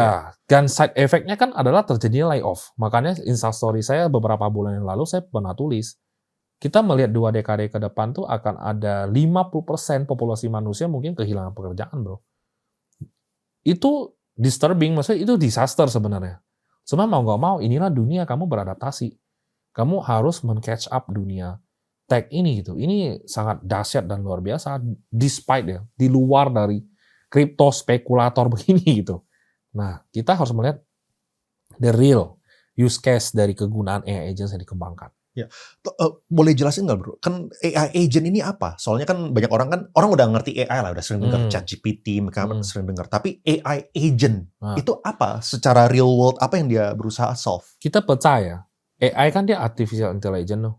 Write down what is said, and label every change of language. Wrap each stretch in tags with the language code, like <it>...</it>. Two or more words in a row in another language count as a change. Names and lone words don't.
<id>Iya, dan</id> <en>side effect-</en> <id>nya kan adalah terjadinya layoff. Makanya instastory saya beberapa bulan yang lalu saya pernah tulis, kita melihat 2 dekade ke depan tuh akan ada 50% populasi manusia mungkin kehilangan pekerjaan, bro. Itu disturbing, maksudnya itu disaster sebenarnya. Cuma mau nggak mau, inilah dunia kamu beradaptasi. Kamu harus men-</id> <en>catch up</en> <id>dunia tech ini gitu. Ini sangat dahsyat dan luar biasa, despite ya, di luar dari kripto spekulator begini gitu. Nah, kita harus melihat</id> <en>the real use case</en> <id>dari kegunaan</id> <en>AI agents</en> <id>yang dikembangkan. Ya. Boleh jelasin nggak bro? Kan</id> <en>AI agent</en> <id>ini apa? Soalnya kan banyak orang udah ngerti AI lah, udah sering dengar ChatGPT, mereka sering dengar. Tapi</id> <en>AI agent</en> <id>itu apa? Secara</id> <en>real world</en> <id>apa yang dia berusaha solve? Kita percaya AI kan dia</id> <en>artificial intelligence</en> <id>loh.</id>